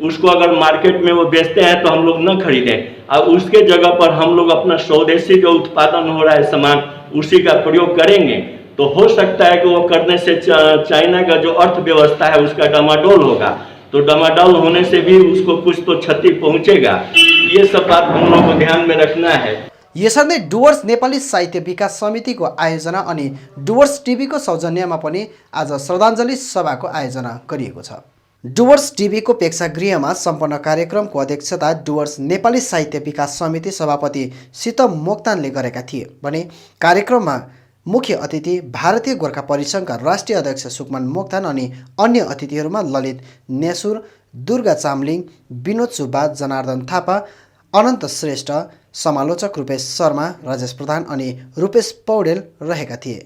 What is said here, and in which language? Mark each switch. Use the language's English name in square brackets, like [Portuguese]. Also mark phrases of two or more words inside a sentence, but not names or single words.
[Hindi] उसको अगर मार्केट में वो बेचते हैं तो हम लोग न खरीदें और उसके जगह पर हम लोग अपना स्वदेशी जो उत्पादन हो रहा है सामान उसी का प्रयोग करेंगे तो हो सकता है कि वो करने से चाइना का जो अर्थव्यवस्था है उसका डमाडोल होगा। तो डमाडोल होने से भी उसको कुछ तो क्षति पहुंचेगा। ये सब बात हम लोग को ध्यान में रखना है। [Nepali] यसरी नै डुवर्स नेपाली साहित्य विकास समितिको आयोजना अनि डुवर्स टिभीको सौजन्यमा पनि आज श्रद्धाञ्जली सभाको आयोजना गरिएको छ। डुवर्स टिभीको प्रेक्षागृहमा सम्पन्न कार्यक्रमको अध्यक्षता डुवर्स नेपाली साहित्य विकास समिति सभापति सीतम मोक्तानले गरेका थिए भने कार्यक्रममा मुख्य अतिथि भारतीय गोर्खा परिसङ्घका राष्ट्रिय अध्यक्ष सुकमान मोक्तान अनि अन्य अतिथिहरूमा ललित नेसुर, दुर्गा चामलिङ, विनोद सुब्बा, जनार्दन थापा, अनन्त श्रेष्ठ, समालोचक रूपेश शर्मा, राजेश प्रधान अनि रूपेश पौडेल रहेका थिए।